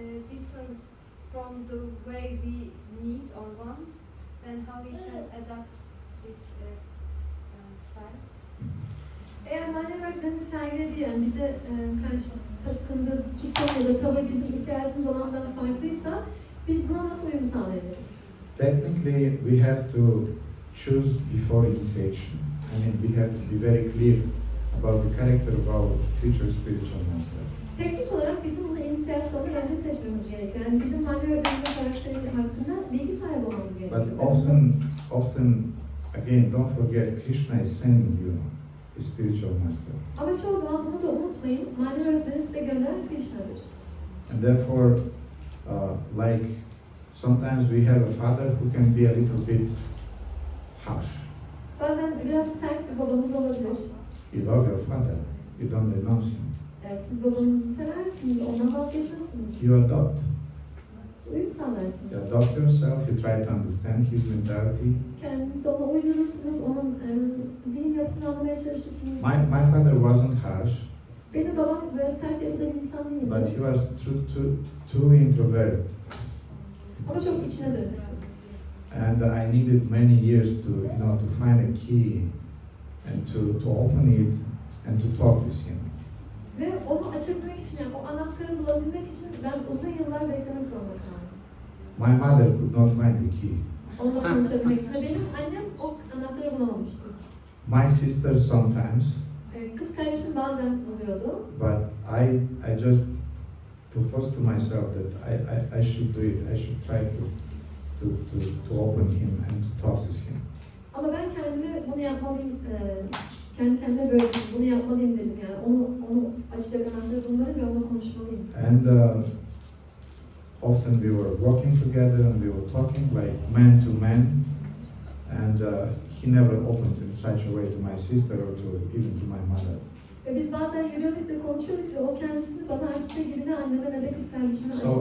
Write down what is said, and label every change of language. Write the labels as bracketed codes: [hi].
[en] different from the way we need or want, then how we can adapt this style? [tr] Eğer manevi öğretmenin sergilediği yani bize karşı takındığı tutum ya da tavır bizim ihtiyacımız olandan farklıysa biz buna nasıl uyum sağlayabiliriz? [en] Technically, we have to choose before initiation. I mean, we have to be very clear about the character of our future spiritual master. [tr] Teknik olarak bizim bunu inisiyasyonda önce seçmemiz gerekiyor. Yani bizim manevi öğretmenimizin karakteri hakkında bilgi sahibi olmamız gerekiyor. [en] But often, again, don't forget, Krishna is sending you a spiritual master. [tr] Ama çoğu zaman bunu da unutmayın. Manevi öğretmeni size gönderen Krishna'dır. [en] And therefore, like sometimes we have a father who can be a little bit harsh. [tr] Bazen biraz sert bir babamız olabilir. [en] You love your father, you don't renounce him. [tr] Siz babanızı seversiniz, ondan vazgeçmezsiniz. [en] You adopt. [tr] Uyum sağlarsınız. [en] You adopt yourself, you try to understand his mentality. [tr] Kendinizi ona uydurursunuz, onun zihin yapısını anlamaya çalışırsınız. [en] My father wasn't harsh, [tr] Benim babam böyle sert yapıda bir insan değildi. [en] but he was too introverted. [tr] Ama çok içine dönük. [en] And I needed many years to find a key and to open it and to talk with him. [tr] Ve onu açabilmek için, yani o anahtarı bulabilmek için ben uzun yıllar beklemek zorunda kaldım. [en] My mother could not find the key. [tr] Onunla konuşabilmek için. Benim annem o anahtarı bulamamıştı. [en] My sister sometimes, [tr] Kız kardeşim bazen buluyordu. [en] but I just proposed to myself that I should do it. I should try to open him and to talk with him. [tr] Ama ben kendime bunu yapmalıyım, kendi kendime böyle bunu yapmalıyım dedim yani. Onu açacak anahtarı bulmalıyım ve onunla konuşmalıyım. [en] And often we were walking together and we were talking like man to man. And he never opened in such a way to my sister or even to my mother. [tr] Ve biz bazen yürüyorduk ve konuşuyorduk ve o kendisini bana açtığı gibi ne anneme ne de kız kardeşime açtı.